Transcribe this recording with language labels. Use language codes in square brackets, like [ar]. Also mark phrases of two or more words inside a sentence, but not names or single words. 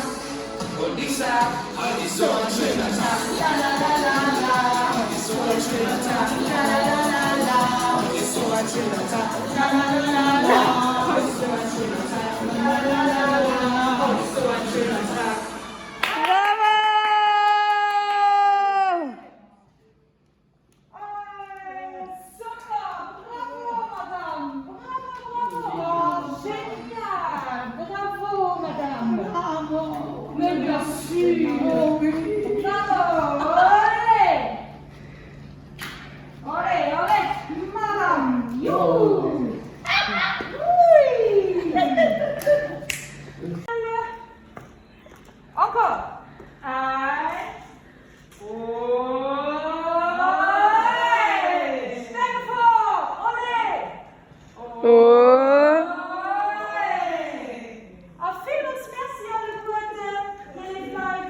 [de] Und ich sag, heute ist so ein schöner Tag, la la la la la. Heute ist so ein schöner Tag, la la la la la. Heute ist so ein schöner Tag, la la la la la. Heute ist so ein schöner Tag, la la la la. Heute ist so ein schöner Tag. [fr] Bravo! Super! Bravo, Madame! Bravo, bravo! Génial! Bravo, Madame! Bravo! Mais bien sûr! Bravo! Allez! Allez, allez! Madame! You! Oui! Encore! [de] Eins! Schnell vor! Allez! Vielen merci alle Gute, liebe Leute.